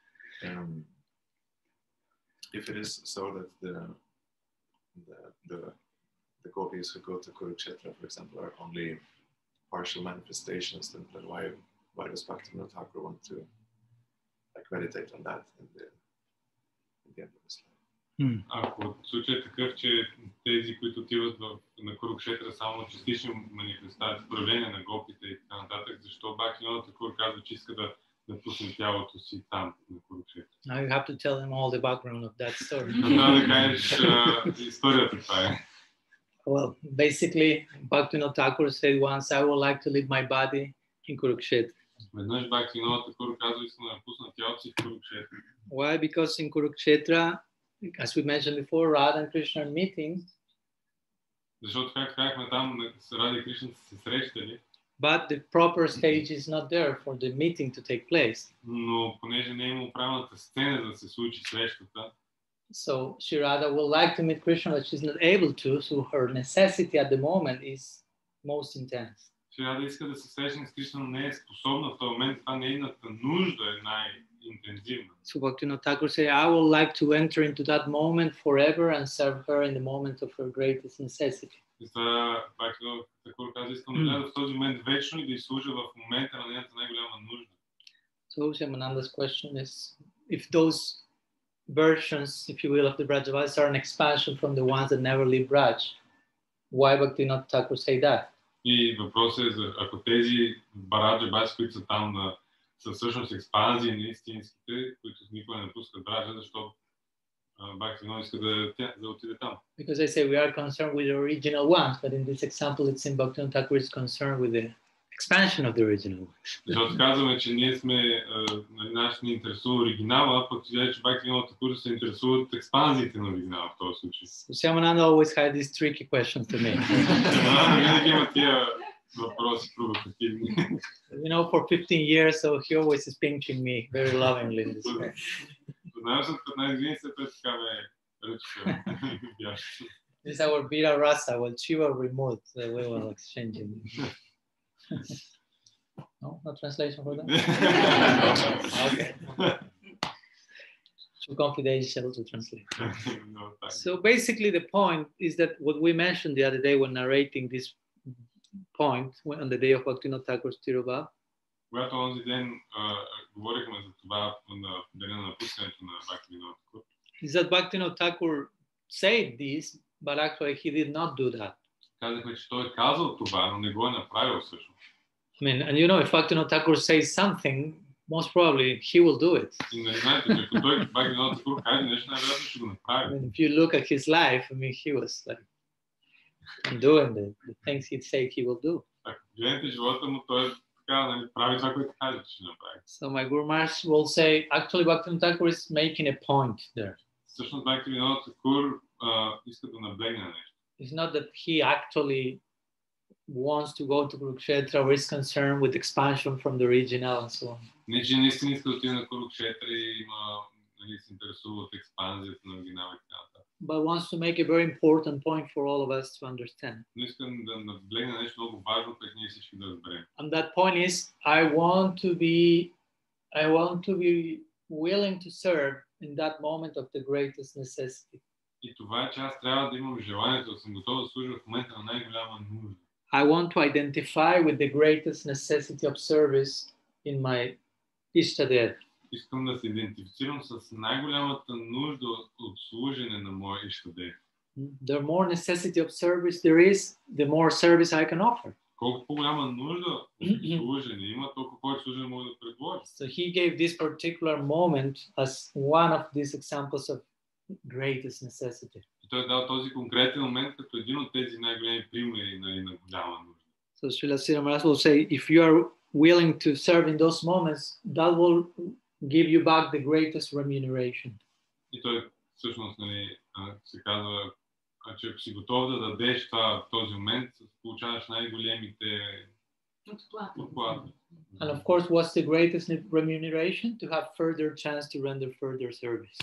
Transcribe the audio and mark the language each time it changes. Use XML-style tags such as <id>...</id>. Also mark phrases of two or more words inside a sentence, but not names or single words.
<en>If it is so that the gopis who go to Kurukshetra, for example, are only partial manifestations, then why does Bhaktivinoda Thakur want to meditate on that in the end of his life?</en> <bg>Ако случай е такъв, че тези, които отиват на Курукшетра, само частично манифестации, проявления на гопите и така нататък, защо Бхактивинода Тхакур казва, че иска да пусне тялото си там, на Курукшетра?</bg> <en>Now you have to tell him all the background of that story.</en> <bg>Трябва да кажеш историята това е.</bg> <en>Well, basically, Bhaktivinoda Thakur said once, I would like to leave my body in Kurukshetra.</en> <bg>Веднъж Бхактивинода Тхакур казва, искам да напусна тялото си в Курукшетра.</bg> <en>Why? Because in Kurukshetra, as we mentioned before, Radha and Krishna are meeting.</en> <bg>Защото как казахме там, с Рада и Кришна са се срещали.</bg> <en>But the proper stage is not there for the meeting to take place.</en> <bg>Но понеже не е имало правилната сцена да се случи срещата.</bg> <en>So Sri Radha would like to meet Krishna, but she's not able to. So her necessity at the moment is most intense.</en> <bg>Sri Radha иска да се срещне с Кришна, но не е способна в този момент. Това нейната нужда е най-интензивна.</bg> <en>So Bhaktivinoda Thakur say, I would like to enter into that moment forever and serve her in the moment of her greatest necessity.</en> <bg>Това Бхактивинода Тхакур каза, искам да вляза в този момент вечно и да изслужа в момента на нейната най-голяма нужда.</bg> <en>So Shamananda's question is, if those versions, if you will, of the Brajavasis are an expansion from the ones that never leave Braj, why Bhaktivinoda Thakur say that?</en> <bg>И въпросът е, ако тези Браджаваси, които са там, са всъщност експанзии на истинските, които никога не напускат Браджа, защото Бхактивинода иска да отиде там.</bg> <en>Because they say we are concerned with the original ones, but in this example it seems Bhaktivinoda Thakur is concerned with the expansion of the original ones.</en> <bg>Защото казваме, че ние сме, нас ни интересува оригинала, пък че Бхактивинода Тхакур се интересува от експанзиите на оригинала в този случай.</bg> <en>So Shamananda always had these tricky questions to me.</en> <bg>Винаги има тия въпроси провокативни.</bg> <en>You know, for 15 years, so he always is pinching me very lovingly in this way.</en> <bg>Знаеш, от 15 години се пред така ме ръчка.</bg> <en>This is our Vira Rasa, well, Shiva removed, we were exchanging. No translation for that? Okay. Too confidential to translate. No, so basically the point is that what we mentioned the other day when narrating this point on the day of Bhaktivinoda Thakur's Tirobhav,</en> <bg>когато онзи ден говорихме за това на деня на напускането на Бхактивинода Тхакур,</bg> <en>is that Bhaktivinoda Thakur said this, but actually he did not do that.</en> <bg>Казахме, че той е казал това, но не го е направил всъщност.</bg> <en>I mean, and you know, if Bhaktivinoda Thakur says something, most probably he will do it.</en> <bg>И нали знаете, че ако той Бхактивинода Тхакур каже нещо, най-вероятно ще го направи.</bg> <en>I mean, if you look at his life, I mean, he was like and doing the things he said he will do.</en> <bg>Гледате живота му, той така, нали, прави това, което казва, че ще направи.</bg> <en>So my Guru Maharaj will say, actually Bhaktivinoda Thakur is making a point there.</en> <bg>Всъщност Бхактивинода Такур иска да наблегне на нещо.</bg> <en>It's not that he actually wants to go to Kurukshetra or is concerned with expansion from the regional and so on.</en> <bg>Не, че наистина иска да отиде на Курукшетра и има, нали, се интересува от експанзията на оригинала и така нататък.</bg> <en>But wants to make a very important point for all of us to understand.</en> <bg>Но искам да наблегна нещо много важно, което ние всички да разберем.</bg> <en>And that point is, I want to be willing to serve in that moment of the greatest necessity.</en> <bg>И това е, че аз трябва да имам желанието, да съм готов да служа в момента на най-голяма нужда.</bg> <en>I want to identify with the greatest necessity of service in my Ishtadev.</en> <bg>Искам да се идентифицирам с най-голямата нужда от служене на моя Иштадев.</bg> <en>The more necessity of service there is, the more service I can offer.</en> <bg>Колко по-голяма нужда от служене има, толкова повече служене мога да предложа.</bg> <en>So he gave this particular moment as one of these examples of greatest necessity.</en> <bg>И той дал този конкретен момент като един от тези най-големи примери, нали, на голяма нужда.</bg> <en>So Srila Sridhar Maharaj will say, if you are willing to serve in those moments, that will give you back the greatest remuneration.</en> <bg>И той всъщност, нали, се казва, че ако си готов да дадеш това в този момент, получаваш най-големите отплати.</bg> <en>And of course, what's the greatest remuneration? To have further chance to render further service.</en>